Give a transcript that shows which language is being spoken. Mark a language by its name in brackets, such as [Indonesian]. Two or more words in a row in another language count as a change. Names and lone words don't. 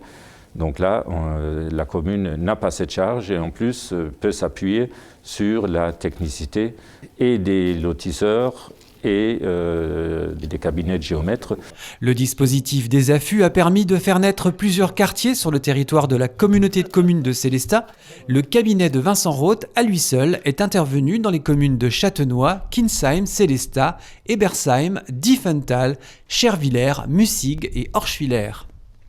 [French] Donc là, la commune n'a pas cette charge et en plus peut s'appuyer sur la technicité et des lotisseurs et des cabinets de géomètres. Le dispositif des AFU a permis de faire naître plusieurs quartiers sur le territoire de la communauté de communes de Sélestat. Le cabinet de Vincent Roth, à lui seul, est intervenu dans les communes de Châtenois, Kinsheim, Sélestat, Ebersheim, Diefenthal, Scherwiller, Mussig et Orschwiller.